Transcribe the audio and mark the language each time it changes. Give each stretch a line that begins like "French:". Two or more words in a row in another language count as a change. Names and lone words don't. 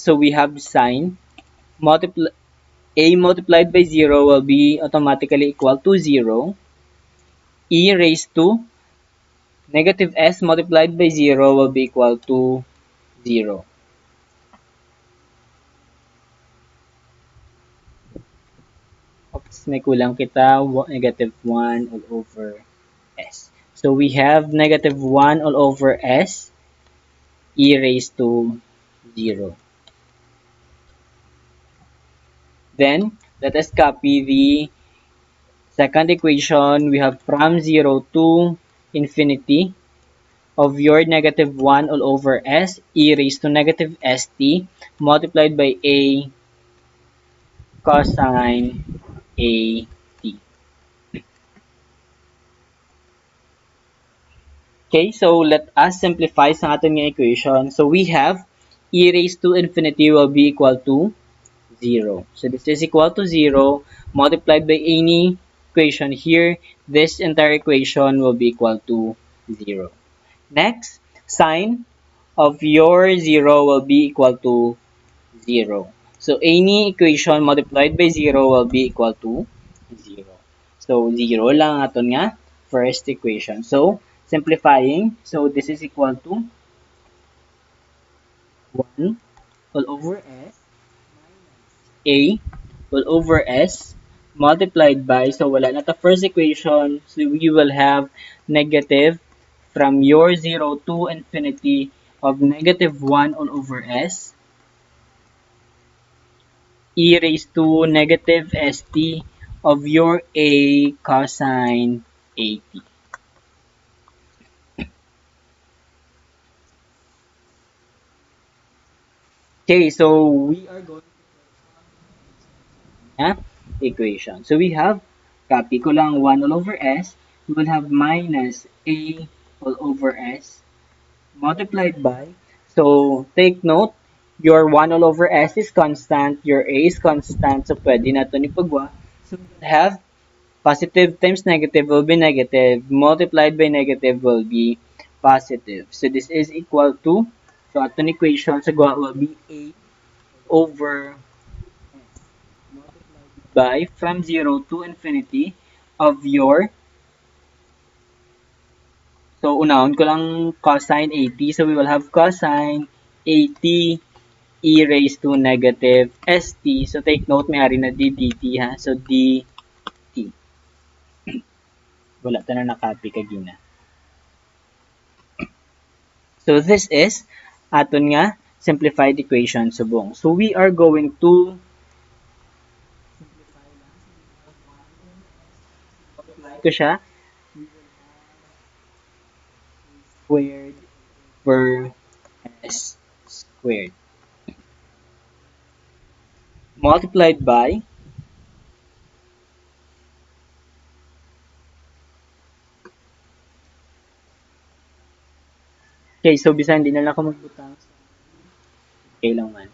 English: So we have sine, a multiplied by 0 will be automatically equal to 0. E raised to negative s multiplied by 0 will be equal to 0. Oops,
Hiligaynon: may kulang kita,
English: negative 1 all over s. So we have negative 1 all over s e raised to 0. Then, let us copy the second equation. We have from 0 to infinity of your negative 1 all over s e raised to negative st multiplied by a cosine a t. Okay, so let us simplify
Filipino: sa ating
English: equation. So we have e raised to infinity will be equal to 0. So this is equal to 0 multiplied by any equation here. This entire equation will be equal to 0. Next, sine of your 0 will be equal to 0. So any equation multiplied by 0 will be equal to 0.
Hiligaynon: So 0 lang aton nga
English: first equation. So simplifying, so this is equal to 1 all over s a all over s multiplied by, so
Hiligaynon: wala na ta
English: first equation, so we will have negative from your 0 to infinity of negative 1 all over s e raised to negative st of your a cosine at. Okay, so we are going to equation. So we have,
Hiligaynon: copy ko lang
English: 1 all over s, we will have minus a all over s multiplied by, so take note, your 1 all over s is constant, your a is constant, so
Hiligaynon: pwede na ito ipagwa.
English: So we will have positive times negative will be negative, multiplied by negative will be positive. So this is equal to, so
Hiligaynon: aton equation sa
English: will be a over by from 0 to infinity of your, so
Hiligaynon: unahon ko lang
English: cosine 80, so we will have cosine 80 e raised to negative st. So take note,
Hiligaynon: may ari na d dt ha.
English: So dt.
Hiligaynon: Wala ta na nakopy kagina.
English: So this is
Hiligaynon: aton nga
English: simplified equation subong. So we are going to apply
Hiligaynon: ko siya
English: squared per s squared multiplied by, okay,
Hiligaynon: so bisan di na lang ako magbutang, okay lang man.